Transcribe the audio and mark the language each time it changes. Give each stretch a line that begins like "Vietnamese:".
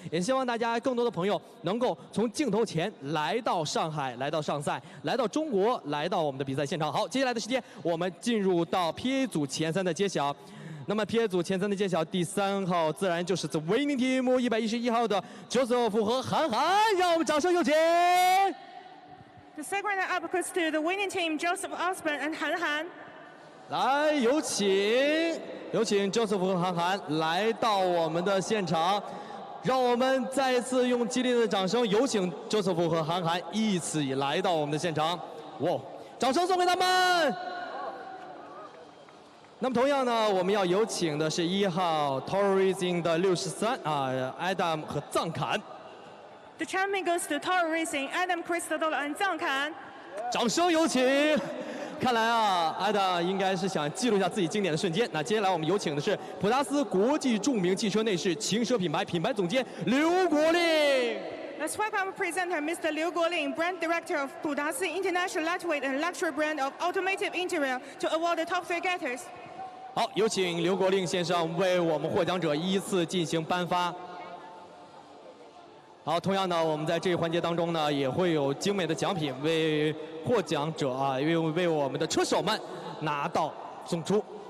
Chinese: 也希望大家更多的朋友能够从镜头前来到上海，来到上赛，来到中国，来到我们的比赛现场。好，接下来的时间我们进入到 PA 组前3的揭晓。那么 PA 组前3的揭晓，第3号自然就是 The Winning Team 111号的Joseph和韩寒，让我们掌声有请。
English: The second runner-up goes to the winning team, Joseph Osborne and Han Han.
Chinese: 来，有请 Joseph 和韩寒来到我们的现场，让我们再一次用激烈的掌声，有请 Joseph 和韩寒一起来到我们的现场。哇，掌声送给他们！那么同样呢，我们要有请的是1号 Toro Racing 的63Adam 和藏坎。
English: The champion goes to Toro Racing, Adam Christopher and Zhang Kan.
Chinese: 掌声有请！看来Adam 应该是想记录一下自己经典的瞬间。那接下来我们有请的是普达斯国际著名汽车内饰轻奢品牌总监刘国令。
English: Let's welcome presenter Mr. Liu Guoling, brand director of Pudasi International Lightweight and Luxury brand of automotive interior, to award the top 3 getters.
Chinese: 好，有请刘国令先生为我们获奖者依次进行颁发。好，同样呢，我们在这一环节当中呢，也会有精美的奖品为获奖者为我们的车手们拿到送出。